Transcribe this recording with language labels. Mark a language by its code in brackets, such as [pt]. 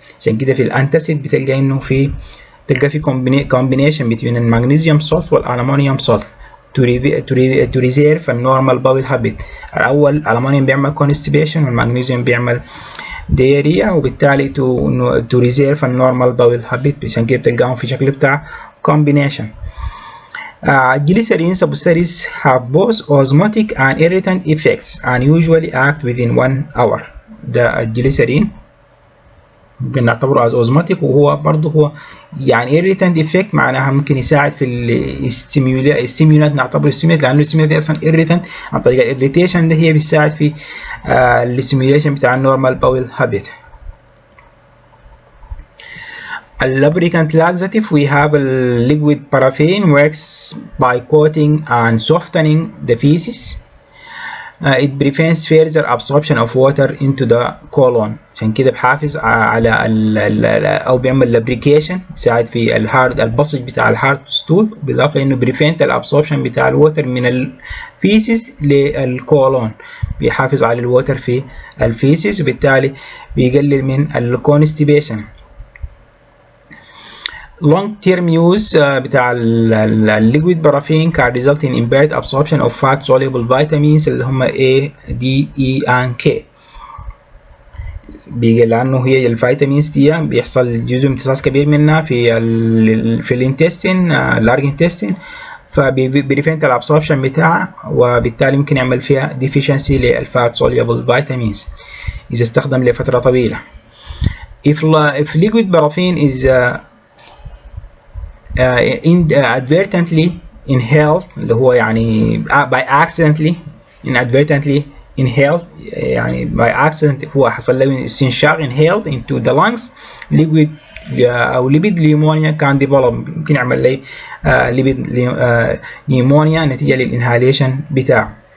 [ar] عشان كده في الأنتاسيد بتلقى إنه تلقى في combination between المغنيسيوم salt والألمونيوم salt [en] to reserve a normal bowel habit. [ar] الأول الألمونيوم بيعمل constipation والمغنيسيوم بيعمل diarrhea، وبالتالي [en] to reserve a normal bowel habit. [ar] عشان كده بتلقاهم في شكل بتاع combination. [en] Glycerin substances have both osmotic and irritant effects and usually act within 1 hour. [ar] ده الجليسرين ممكن نعتبره as osmotic، وهو برضه هو يعني irritant effect معناها ممكن يساعد في الستيمولات، نعتبره ستيمولات لأنه الستيمولات أصلا irritant عن طريق الإريتيشن اللي هي بيساعد في الستيموليشن بتاع النورمال باول هابيت. [en] Lubricant laxative, we have a liquid paraffin works by coating and softening the feces. It prevents further absorption of water into the colon. [ar] عشان كده بحافظ على أو بيعمل lubrication، يساعد في البصج بتاع الهارد ستول، بالإضافة إنه prevent الابسوربشن بتاع الووتر من الفيسيس للكولون، بيحافظ على الووتر في الفيسيس وبالتالي بيقلل من الكونستيبيشن. [en] long term use بتاع الليكويد paraffin can result in impaired absorption of fat soluble vitamins اللي هم A, D, E and K. [ar] بيجي لانه هي الفيتامينز دي بيحصل جزء امتصاص كبير منها في الانتستين اللارج انتستين، فبيريفنت الابسوربشن بتاعها، وبالتالي ممكن يعمل فيها ديفيشنسي للفات soluble vitamins اذا استخدم لفتره طويله. [en] if liquid paraffin is inadvertently inhaled اللي هو يعني by accidentally inadvertently inhaled يعني by accident هو حصل له استنشاق inhaled into the lungs liquid أو lipid pneumonia can develop، [ar] ممكن يعمل لي [en] lipid pneumonia نتيجة للإنهاليشن بتاعه.